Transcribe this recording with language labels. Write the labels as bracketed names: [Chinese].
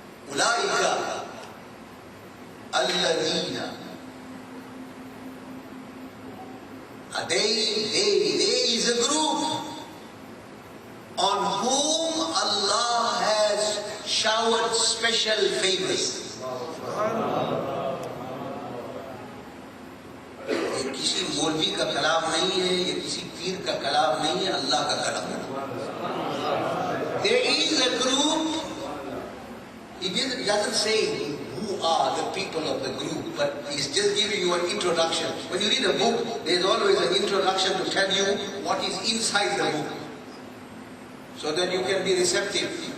[Arabic] Ulaika alladhina. [English] They is a group on whom Allah has showered special favors. [Hindi] ये किसी मौलवी का कलाम नहीं है, ये किसी पीर का कलाम नहीं है, अल्लाह का कलाम है. [English] There is a group. He doesn't say who are the people of the group, but he's just giving you an introduction. When you read a book, there's always an introduction to tell you what is inside the book, so that you can be receptive.